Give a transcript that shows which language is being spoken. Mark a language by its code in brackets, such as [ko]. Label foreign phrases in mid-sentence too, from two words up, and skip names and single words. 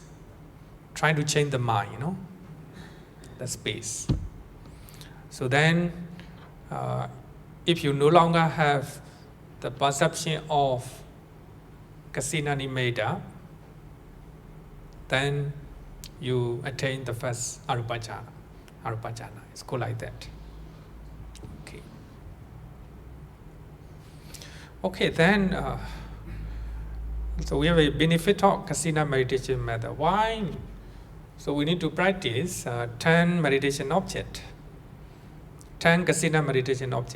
[en] Trying to change the mind, you know, the space. So then, if you no longer have the perception of [pi] kasina nimeda, [en] then you attain the first [pi] arupa jhana. Arupa jhana. [en] It's called like that. Okay. Okay, then so we have a benefit of kasina meditation method. Why? So we need to practice 10 meditation object, 10 kasina meditation object.